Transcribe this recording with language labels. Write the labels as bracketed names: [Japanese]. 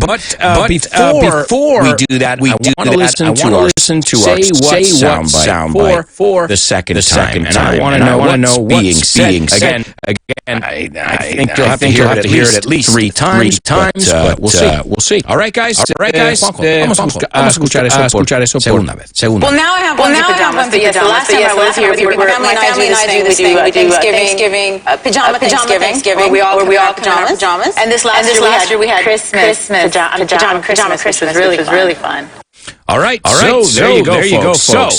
[English] But before we do that, I want to listen to our say what soundbite for the second time. And I want to know what's being said. Again, I think you'll have to hear it at least three times, but we'll see. All right, guys. [Spanish] Vamos a escuchar eso segunda vez. [English] Well, now I have one pajamas, but yes, the last time I was here, my family and I do this thing. We do Thanksgiving, pajama Thanksgiving, where we all come in our pajamas. And this last year we had Christmas pajama Christmas, which was really fun. All right. So there you go, folks.